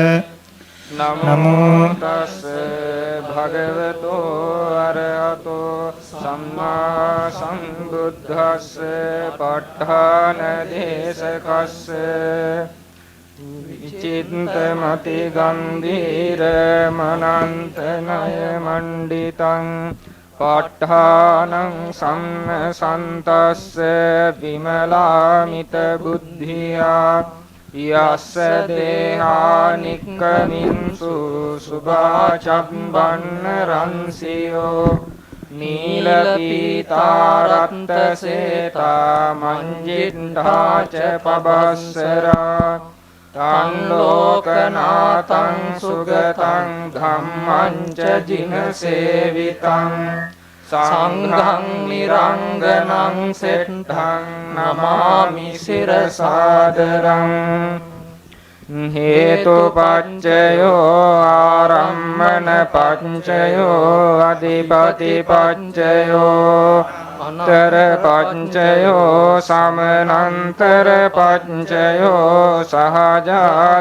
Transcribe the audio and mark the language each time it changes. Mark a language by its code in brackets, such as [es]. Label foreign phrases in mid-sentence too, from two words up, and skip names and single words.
[pi] නමෝ තස්ස භගවතු අරහතු සම්මා සම්බුද්දස්ස ප ဋ ාණ දේශකස්ස විචිත්තමති ගම්භීර මනන්ත නය මණ්ඩිතං ප ဋ ාණං සම්මසන්තස්ස විමලාමිත බුද්ධියා යස්ස දේහානික්කමින්සු සුභාචම්බන්න රන්සියෝ නීලපීතාරත්ත සේතා මංජිට්ඨාච පබස්සරා තං ලෝකනාතං සුගතං ධම්මං ච ජිනසේවිතං සංඝං නිරංගනං සෙට්ඨං නමාමි සිරසාදරං හේතුපච්චයෝ ආරම්මන පච්චයෝ අධිපති පච්චයෝ අන්තර පච්චයෝ සමනන්තර පච්චයෝ සහජාත